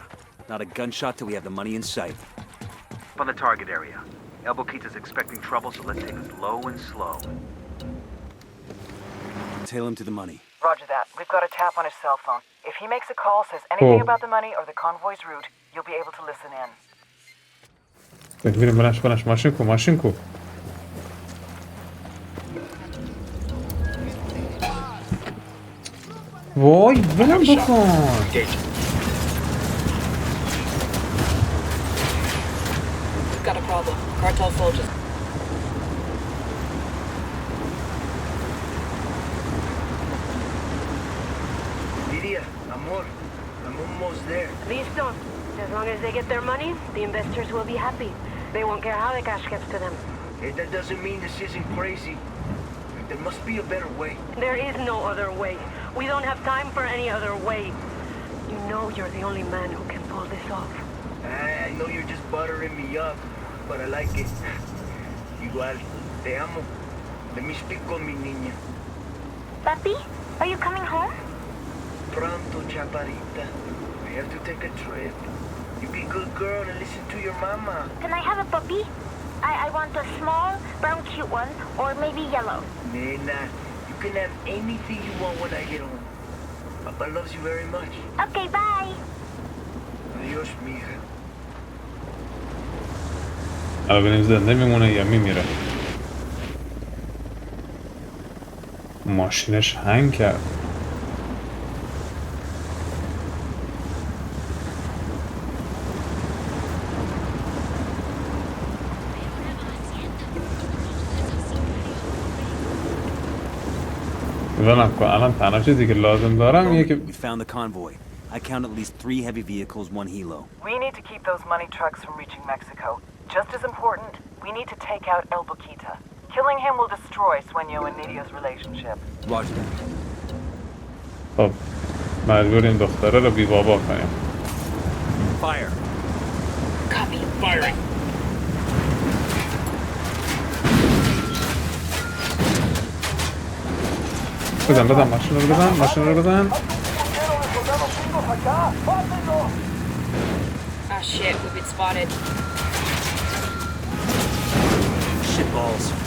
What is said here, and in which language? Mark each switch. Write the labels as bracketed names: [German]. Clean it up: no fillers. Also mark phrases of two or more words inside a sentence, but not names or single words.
[English] Not a gunshot till we have the money in sight. Up on the target area. El Boquita's expecting trouble, so let's take it low and slow. Tail him to the money. Roger that. We've got a tap on his cell phone. If he makes a call, says anything about the money or the convoy's route, you'll be able to listen in. [Persian] میریم بلنش ماشین کو وای ولم بکن [English] We've got a problem. Cartel soldiers. Nidia, amor, I'm almost there. Listo. As long as they get their money, the investors will be happy. They won't care how the cash gets to them. Hey, that doesn't mean this isn't crazy. There must be a better way. There is no other way. We don't have time for any other way. You know you're the only man who can pull this off. I know you're just buttering me up, but I like it. [Spanish] Igual, te amo. [English] Let me speak [Spanish] con mi niña. [English] Papi, are you coming home? [Spanish] Pronto, chaparita. [English] I have to take a trip. You be a good girl and listen to your mama. Can I have a puppy? I want a small, brown, cute one, or maybe yellow. Nena, you can have anything you want when I get home. Papa loves you very much. Okay, bye. [Spanish] Adios, mija. [Persian] الان ببینیم زنده میمونه یا میمیره ماشینش هنگ کرد ولم کن الان تنها چیزی که لازم دارم اینه که [English] We found the convoy. I count at least 3 heavy vehicles, 1 helo. We need to keep those money trucks from reaching Mexico. Just as important, we need to take out El Boquita. Killing him will destroy Sueño and Nidia's relationship. Roger that. [Persian] خب مجبوریم دختره رو بی بابا کنیم [English] Fire. Copy. Firing. [Persian] بزن ماشین رو بزن [English] Ah shit, we've been spotted. Shit balls.